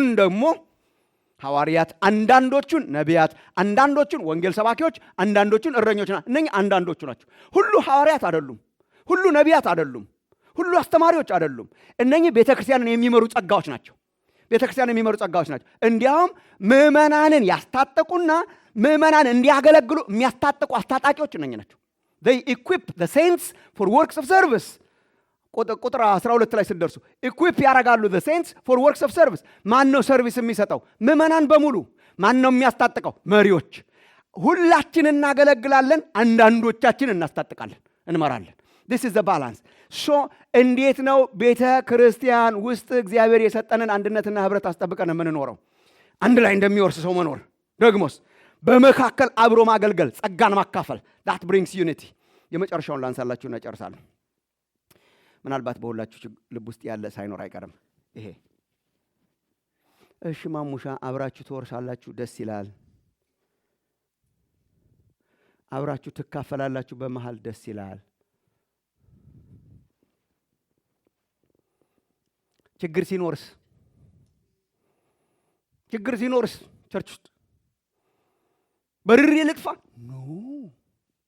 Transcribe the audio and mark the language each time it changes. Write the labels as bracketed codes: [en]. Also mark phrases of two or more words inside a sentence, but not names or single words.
[am] ደግሞ ሐዋርያት፣ አንዳንዶቹን ነቢያት፣ አንዳንዶቹን ወንጌል ሰባኪዎች፣ አንዳንዶቹን እረኞች ናቸው። እነኚህ አንዳንዶቹ ናቸው። ሁሉ ሐዋርያት አይደሉም። ሁሉ ነቢያት አይደሉም። ሁሉ አስተማሪዎች አይደሉም። እነኚህ ቤተክርስቲያንን የሚመሩ ጸጋዎች ናቸው። ቤተክርስቲያንን የሚመሩ ጸጋዎች ናቸው። እንዲያውም ምዕመናንን ያስታጠቁና ምዕመናን እንዲያገለግሉ የሚያስታጥቁ አስታጣቂዎች እነኚህ ናቸው። [en] they equip the saints for works of service። [am] ቁጥር 12 ላይ ስትደርሱ ኢኩዊፕ ያደርጋሉ [en] the saints for works of service። [am] ማን ነው ሰርቪስ የሚሰጠው? ምዕመናን በሙሉ። ማን ነው የሚያስታጥቀው? መሪዎች። ሁላችን እናገለግላለን፣ አንዳንዶቻችን እናስታጥቃለን፣ እንመራለን። [en] this is the balance። [am] so እንዴት ነው ቤተ ክርስቲያን ውስጥ እግዚአብሔር የሰጠንን አንድነትና ህብረት አስጠብቀን የምንኖረው? አንድ ላይ እንደሚወርስ ሰው መኖር፣ ደግሞስ በመካከል አብሮ ማገልገል፣ ጸጋን ማካፈል [en] that brings unity። [am] የመጨረሻውን ላንሳላችሁና ጨርሳለሁ። ምናልባት በሁላችሁ ልብ ውስጥ ያለ ሳይኖር አይቀርም ይሄ። እሺ ማሙሻ አብራችሁ ትወርሳላችሁ፣ ደስ ይላል። አብራችሁ ትካፈላላችሁ፣ በመሃል ደስ ይላል። ችግር ሲኖርስ ቸርች ውስጥ በርሬ ልጥፋ?